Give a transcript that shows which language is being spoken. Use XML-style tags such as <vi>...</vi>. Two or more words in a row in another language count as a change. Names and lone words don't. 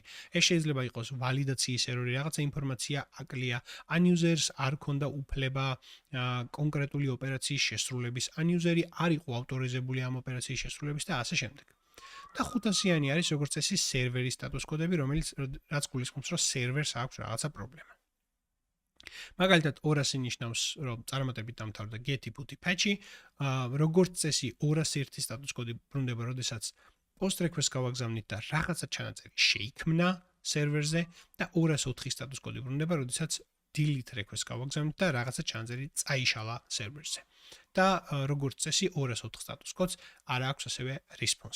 <ka>ეს შეიძლება იყოს ვალიდაციის ერორი, რაღაცა ინფორმაცია აკლია, ან users არ ქონდა უფლება კონკრეტული ოპერაციის შესრულების, ან useri არ იყო ავტორიზებული ამ ოპერაციის შესრულების და ასე შემდეგ. და 500-იანი არის როგორც წესი სერვერის status კოდები, რაც გულისხმობს, რომ სერვერს აქვს რაღაცა პრობლემა. მაგალითად 200 ნიშნავს, რომ წარმატებით დამთავრდა</ka> <en>get, put, patch,</en> <ka>როგორც წესი 201 status კოდი ბრუნდება, როდესაც</ka> <en>post request</en> <ka>გავაგზავნით და რაღაცა ჩანაწერი შეიქმნა სერვერზე და 204 status კოდი ბრუნდება, როდესაც</ka> <en>delete request</en> <ka>გავაგზავნით და რაღაცა ჩანაწერი წაიშალა სერვერზე. და როგორც წესი 204 status კოდს არ აქვს ასევე response.</ka>